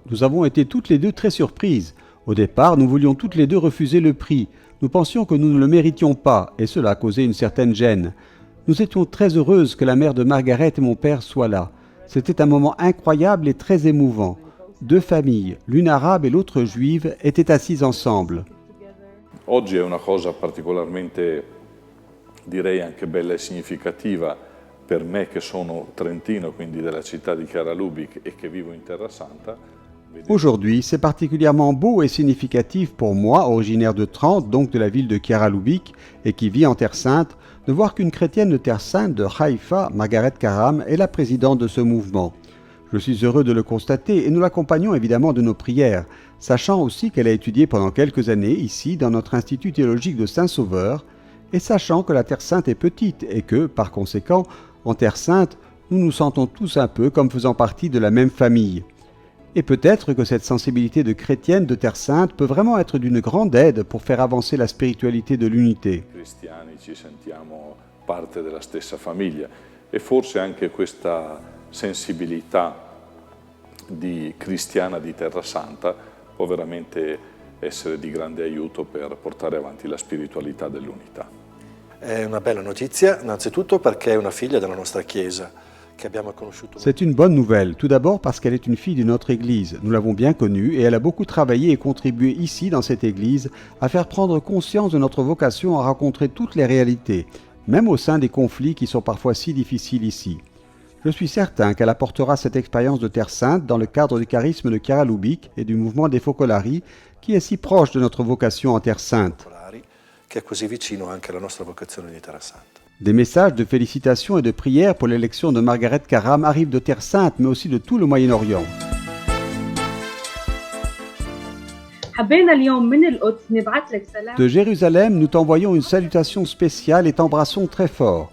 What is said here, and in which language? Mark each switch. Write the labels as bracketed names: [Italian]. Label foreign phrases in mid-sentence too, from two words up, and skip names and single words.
[French] Nous avons été toutes les deux très surprises. Au départ, nous voulions toutes les deux refuser le prix. Nous pensions que nous ne le méritions pas, et cela a causé une certaine gêne. Nous étions très heureuses que la mère de Margaret et mon père soient là. C'était un moment incroyable et très émouvant. Deux familles, l'une arabe et l'autre juive, étaient assises ensemble. [Italian] Oggi è una cosa particolarmente, direi anche bella e significativa per me che sono trentino, quindi della città di Chiara Lubich e che vivo in Terra Santa. [French] Aujourd'hui, c'est particulièrement beau et significatif pour moi, originaire de Trente, donc de la ville de Chiara Lubich, et qui vit en Terre Sainte, de voir qu'une chrétienne de Terre Sainte, de Haïfa, Margaret Karam, est la présidente de ce mouvement. Je suis heureux de le constater et nous l'accompagnons évidemment de nos prières, sachant aussi qu'elle a étudié pendant quelques années ici dans notre institut théologique de Saint-Sauveur, et sachant que la Terre Sainte est petite et que, par conséquent, en Terre Sainte, nous nous sentons tous un peu comme faisant partie de la même famille. Et peut-être que cette sensibilité de chrétienne de Terre Sainte peut vraiment être d'une grande aide pour faire avancer la spiritualité de l'unité. [Italian] Cristiani ci sentiamo parte della stessa famiglia e forse anche questa sensibilità cristiana di Terra Santa può veramente essere di grande aiuto per portare avanti la spiritualità dell'unità. È una bella notizia, innanzitutto perché è una figlia della nostra Chiesa che abbiamo conosciuto. [French] C'est une bonne nouvelle, tout d'abord parce qu'elle est une fille de notre Église. Nous l'avons bien connue et elle a beaucoup travaillé et contribué ici, dans cette Église, à faire prendre conscience de notre vocation à rencontrer toutes les réalités, même au sein des conflits qui sont parfois si difficiles ici. Je suis certain qu'elle apportera cette expérience de Terre Sainte dans le cadre du charisme de Chiara Lubich et du mouvement des Focolari, qui est si proche de notre vocation en Terre Sainte. [Italian] Che è così vicino anche alla nostra vocazione di Terra Santa. [French] Des messages de félicitations et de prières pour l'élection de Margaret Karam arrivent de Terre Sainte, mais aussi de tout le Moyen-Orient. De Jérusalem, nous t'envoyons une salutation spéciale et t'embrassons très fort.